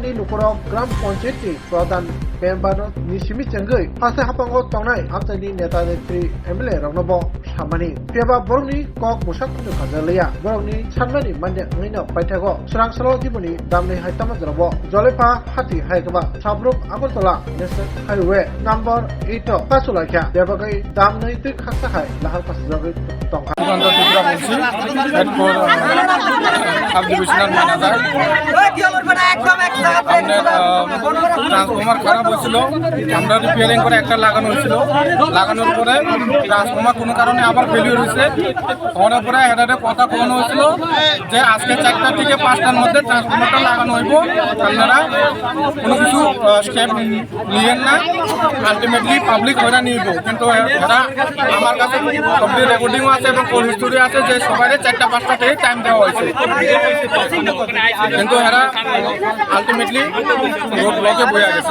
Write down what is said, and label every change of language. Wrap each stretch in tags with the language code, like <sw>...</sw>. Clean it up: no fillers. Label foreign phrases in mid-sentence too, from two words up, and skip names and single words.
<trp>ni Dukuro Gram Ponchit ni Pradhan Pembano ni Simi Changgai Hase Hapango Tongnai Amchai ni Neta Netri MLA Rangnobo Samani Piaba Borni Kok Musak Kundu Khajalaya Borni Sanmani Manja Ngino Paitago Serang Salo Jibuni Damni Haitama Jarabo Jolepa Hati Haikaba Sabrum Agartala National Highway number 8 Kasulakya Debagai Damni Tui Khasahai Lahar Pasjagai Tongka</trp> <en>sub divisional manager transformer</en> <bn>খারাপ হয়েছিল আমরা রিপেয়ারিং করে একটা লাগানো হয়েছিল লাগানোর পরে ট্রান্সফর্মার কোনো কারণে আবার ফেলিওর হয়েছে হওয়ার পরে হেডারে কথা কমানো হয়েছিল যে আজকে 4টা থেকে 5টার মধ্যে ট্রান্সফর্মারটা লাগানো হইব আপনারা কোনো কিছু স্টেপ নিয়েন না আলটিমেটলি পাবলিক হয়রান নিব কিন্তু এরা আমার কাছে</bn> <en>complete recordingo</en> <bn>আছে এবং</bn> <en>call history</en> <bn>আছে যে সবাই 4টা 5টা থেকে টাইম দেওয়া হয়েছে কিন্তু এরা আলটিমেটলি</bn> <en>road blocke</en> <bn>বয়ে গেছে</bn>